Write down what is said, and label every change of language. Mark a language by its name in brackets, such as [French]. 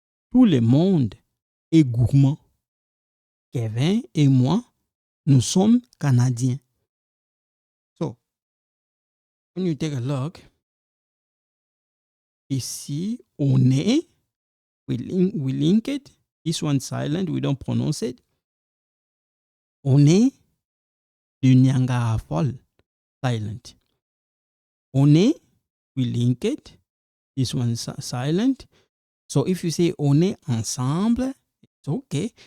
[French] Tout le monde est gourmand. Kevin et moi, nous sommes Canadiens. [English] So, when you take a look, [French] ici, on est, [English] we link it. This one silent, we don't pronounce it. [French] On est du Niagara Falls, [English] silent. [French] On est, [English] we link it. This one silent. So if you say [French] on est ensemble, [English] it's okay.